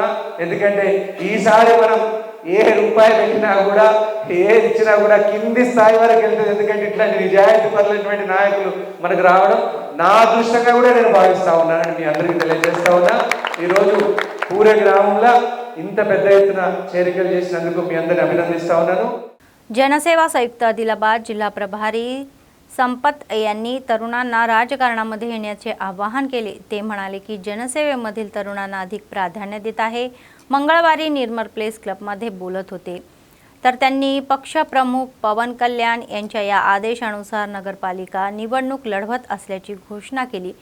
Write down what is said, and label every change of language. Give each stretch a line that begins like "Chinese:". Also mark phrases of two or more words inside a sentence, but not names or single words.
Telugu: ఎందుకంటే ఈసారి మనం ఏ రూపాయి పెట్టినా కూడా, ఏది ఇచ్చినా కూడా కింది స్థాయి వరకు వెళ్తుంది. ఎందుకంటే ఇట్లాంటి నిజాయితీ పరులైనటువంటి నాయకులు మనకు రావడం నా అదృష్టంగా కూడా నేను భావిస్తా ఉన్నానని మీ అందరికీ తెలియజేస్తా ఉన్నా. ఈరోజు పూరే గ్రామంలో ఇంత పెద్ద ఎత్తున చేరికలు చేసినందుకు మీ అందరిని అభినందిస్తా ఉన్నాను.
Marathi: जनसेवा संयुक्त आदिलाबाद जिल्हा प्रभारी संपत यांनी तरुणांना राजकारणामध्ये येण्याचे आवाहन केले. ते म्हणाले की जनसेवेमधील तरुणांना अधिक प्राधान्य देत आहे. मंगळवारी निर्मल प्लेस क्लबमध्ये बोलत होते तर त्यांनी पक्षप्रमुख पवन कल्याण यांच्या या आदेशानुसार नगरपालिका निवडणूक लढवत असल्याची घोषणा केली.